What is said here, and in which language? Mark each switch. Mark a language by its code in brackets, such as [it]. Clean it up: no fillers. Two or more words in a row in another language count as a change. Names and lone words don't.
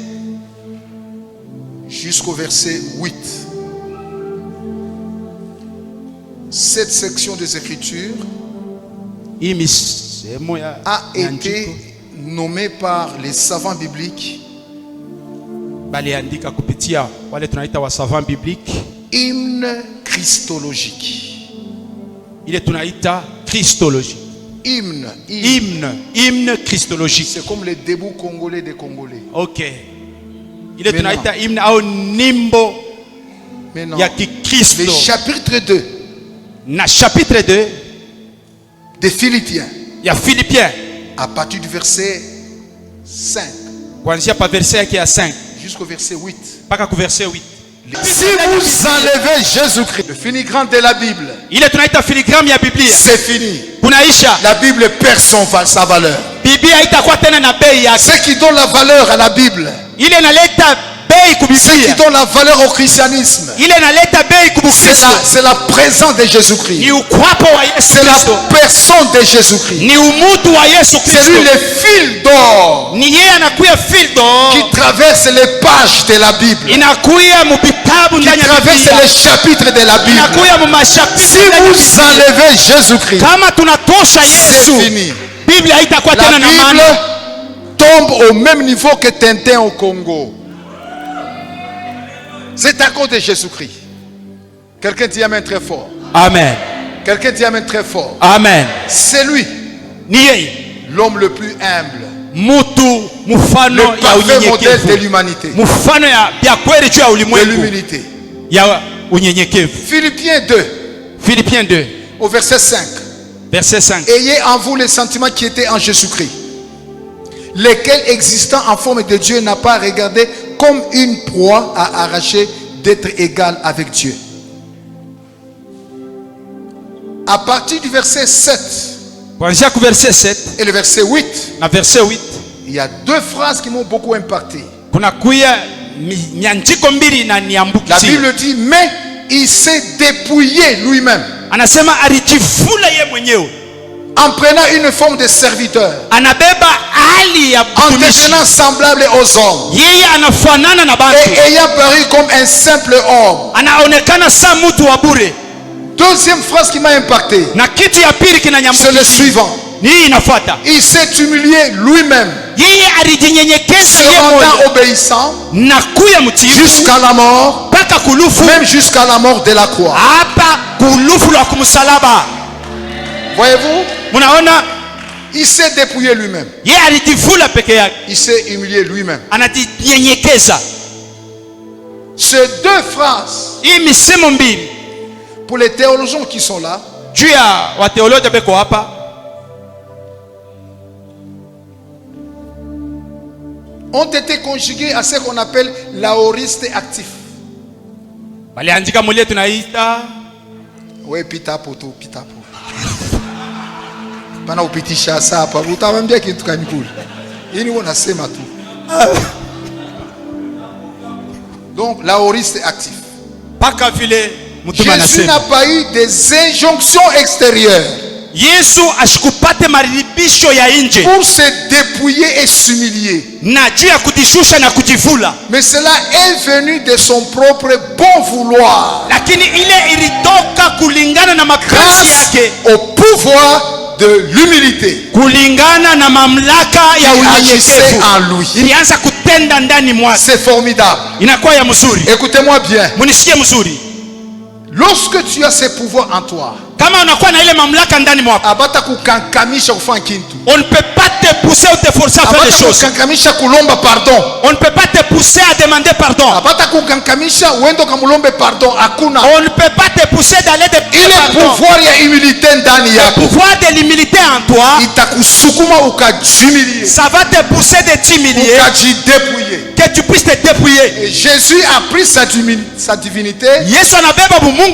[fr] jusqu'au verset 8, cette section des Écritures a été nommée par les savants bibliques hymne christologique. Hymne christologique. C'est comme le debout congolais des Congolais. [sw] Ok. [fr] Il est [sw] tunaita hymne au nimbo ya Kikristo. [fr] Le chapitre 2. [sw] Na chapitre 2 [fr] des Philippiens. [sw] Ya Philippiens. [fr] à partir du verset 5 [sw] kuanzia pa verset yake ya 5 [fr] jusqu'au verset 8. [sw] mpaka ku verset 8. [fr] Si vous enlevez Jésus-Christ, le filigrane de la Bible, [sw] ile tunaita filigramu ya Biblia, [fr] c'est fini. [sw] kunaisha. [fr] La Bible perd sa valeur. [sw] Biblia haitakuwa tena na bei yake. [fr] Ce qui donne la valeur à la Bible, [sw] ile inaleta bei ku [fr] ce qui [sw] Biblia, [fr] donne la valeur au christianisme, [sw] ile inaleta bei ku Kristo, [fr] c'est la présence de Jésus-Christ. [sw] ni ukwapo wa Yesu [fr] C'est la [sw] Kristo, [fr] personne de Jésus-Christ. [sw] ni umutu wa Yesu [fr] C'est [sw] Kristo. [fr] lui le fil d'or [sw] Ni yeye anakuya fildo [fr] qui traverse les pages de la Bible, [sw] inakuya mu vitabu [fr] qui [sw] ndani ya [fr] traverse [sw] Biblia, [fr] les chapitres de la Bible. [sw] inakuya mu [fr] Si [sw] mashapishi ndani ya [fr] vous [sw] Biblia. [fr] enlevez Jésus-Christ, [sw] Kama tunatosha [fr] c'est [sw] Yesu, [fr] fini. [sw] Biblia haitakuwa [fr] La [sw] tena na [fr] Bible [sw] maana. [fr] tombe au même niveau que Tintin au Congo. C'est à cause de Jésus-Christ. Quelqu'un dit amen très fort. Amen. Quelqu'un dit amen très fort. Amen. C'est lui, [sw] Ni yeye [fr] l'homme le plus humble, [sw] mutu mfano [fr] le [sw] ya [fr] parfait modèle de [sw] unyenyekevu, [fr] l'humanité, [sw] mfano ya kweli juu ya [fr] de [sw] ulimwengu [fr] l'humilité. [sw] ya unyenyekevu. [fr] Philippiens 2, [sw] Philippiens 2 [fr] au verset 5. [sw] verset 5. [fr] Ayez en vous les sentiments qui étaient en Jésus-Christ, lesquels, existant en forme de Dieu, n'a pas regardé comme une proie à arracher d'être égal avec Dieu. À partir du verset 7 [sw] Kuanzia ku verset 7 [fr] et le verset 8, [sw] na verset 8 [fr] il y a deux phrases qui m'ont beaucoup impacté. [sw] kuna kuya miandiko mbili na [fr] La [sw] niambukizi. [fr] Bible dit, mais il s'est dépouillé lui-même [sw] Anasema alijifula ye mwenyewe, [fr] en prenant une forme de serviteur, [sw] anabeba hali ya [fr] en [sw] mtumishi, [fr] devenant semblable aux hommes [sw] yeye anafanana na bantu, [fr] et ayant paru comme un simple homme. [sw] anaonekana sa mtu wa bure. [fr] Deuxième phrase qui m'a impacté, [sw] Na kitu ya pili [fr] c'est le [sw] kinanyambukizi [fr] suivant. [sw] ni hii inafuata, [fr] Il s'est humilié lui-même, [sw] yeye alijinyenyekeza [fr] se [sw] yeye [fr] rendant [sw] mwenyewe [fr] obéissant [sw] na kuya mtiifu [fr] jusqu'à la mort, [sw] mpaka kulufu, [fr] même jusqu'à la mort de la croix. [sw] hapa kulufu la kumsalaba. [fr] Voyez-vous, [sw] Munaona, [fr] il s'est dépouillé lui-même. [sw] yeye alijifula peke yake, [fr] Il s'est humilié lui-même. [sw] anajinyenyekeza. [fr] Ces deux phrases, [sw] Hii misemo mbili [fr] pour les théologiens qui sont là, [sw] juu ya wateolojia beko hapa, [fr] ont été conjuguées à ce qu'on appelle l'aoriste actif. [sw] waliandika mule tunaita Oui, pita poto, pita poto. Pana upitisha hapa, utamwambia kitu gani kule? Hii ni unasema tu. [fr] Donc l'aoriste actif. [sw] mpaka vile mtume Jésus anasema [fr] n'a pas eu des injonctions extérieures [sw] Yesu ashikupate maribisho ya nje [fr] pour se dépouiller et s'humilier. [sw] na juu ya kujishusha na kujivula, [fr] Mais cela est venu de son propre bon vouloir, [sw] lakini ile ilitoka kulingana na mapenzi [fr] grâce [sw] yake, [fr] au pouvoir de l'humilité [sw] kulingana na mamlaka ya [fr] qui agissait [sw] unyenyekevu, [fr] en lui. [sw] ilianza kutenda ndani mwake. [fr] C'est formidable. [sw] Inakuwa ya mzuri. [fr] Écoutez-moi bien. [sw] Munisikie mzuri, [fr] Lorsque tu as ce pouvoir en toi, [sw] kama unakuwa na ile mamlaka ndani mwako, abata kukankamisha kufanya kintu, [fr] on ne peut pas te pousser ou te forcer à faire des [sw] abata [fr] choses. [sw] kukankamisha kulomba pardon, [fr] On ne peut pas te pousser à demander pardon. [sw] abata kukankamisha uende kamulombe pardon. Hakuna [fr] On ne peut pas te pousser d'aller demander [sw] ile [fr] pardon. [sw] pouvoir ya humilité ndani [fr] Le [sw] yako [fr] pouvoir de l'humilité en toi, [sw] itakusukuma ukajimilie, [fr] ça va te pousser de t'humilier, [sw] ukajidépouiller. [fr] que tu puisses te dépouiller. Et Jésus a pris sa divinité, [sw] Yesu anabeba bumungu